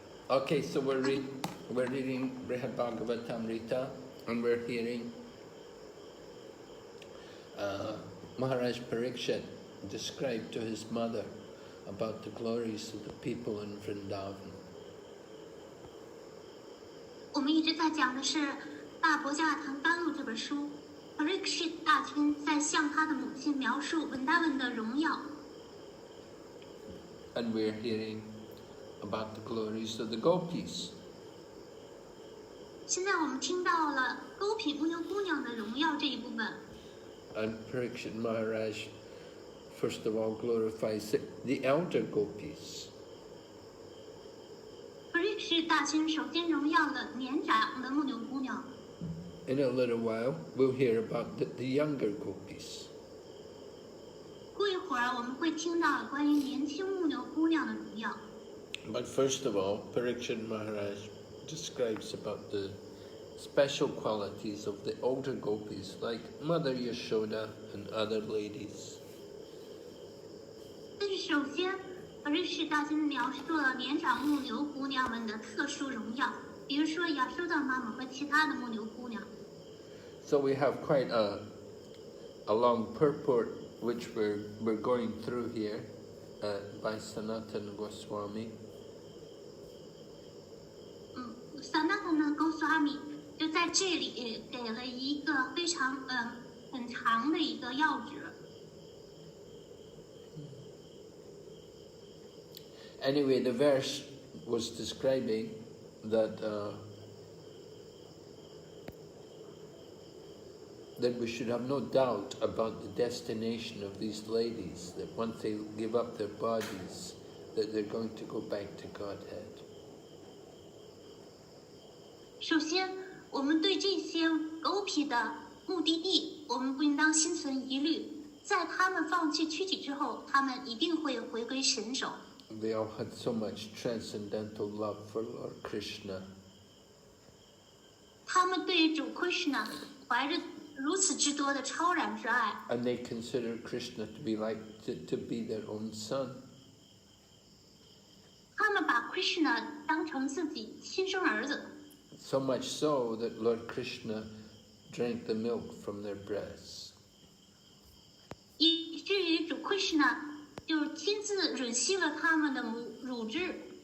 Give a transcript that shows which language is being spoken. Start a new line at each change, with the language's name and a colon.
English: Okay, so we're reading Brhad Bhagavatamrta, and we're hearing Maharaja Parikshit describe to his mother about the glories of the people in Vrndavan.
Chinese: 我们一直在讲的是《大伯加瓦坛甘露》这本书。 Parikshit 大君在向他的母亲描述Vrndavan的荣耀。
English: And we're hearing about the glories of the gopis.
Chinese: 现在我们听到了勾品牧牛姑娘的荣耀这一部分。
English: And Parikshit Maharaj, first of all, glorifies the elder gopis.
Chinese: Parikshit 大君首先荣耀了年长的牧牛姑娘。
English: In a little while, we'll hear about the younger gopis.
Chinese: 过一会儿，我们会听到关于年轻牧牛姑娘的荣耀。
English: But first of all, Parikshit Maharaj describes about the special qualities of the older gopis, like Mother Yashoda and other ladies.
Chinese: 但是首先 ，Parikshit 大君描述了年长牧牛姑娘们的特殊荣耀，比如说亚修达妈妈和其他的牧牛姑娘。
English: So we have quite a long purport which we're going through here by Sanatana Goswami.
Chinese: Sanatana Goswami 就在这里给了一个非常很长的一个要旨。
English: Anyway, the verse was describing that that we should have no doubt about the destination of these ladies, that once they give up their bodies, that they're going to go back to Godhead.
Chinese: 首先，我们对这些狗屁的目的地，我们不应当心存疑虑。在他们放弃躯体之后，他们一定会回归神手。
English: They all had so much transcendental love for Lord Krishna.
Chinese: 他们对于主 Krishna 怀着如此之多的超然之爱，
English: And they consider Krishna to be to be their own son.
Chinese: 他们把 Krishna 当成自己亲生儿子，
English: So much so that Lord Krishna drank the milk from their breasts.
Chinese: 以至于主 Krishna 就亲自吮吸了他们的乳汁。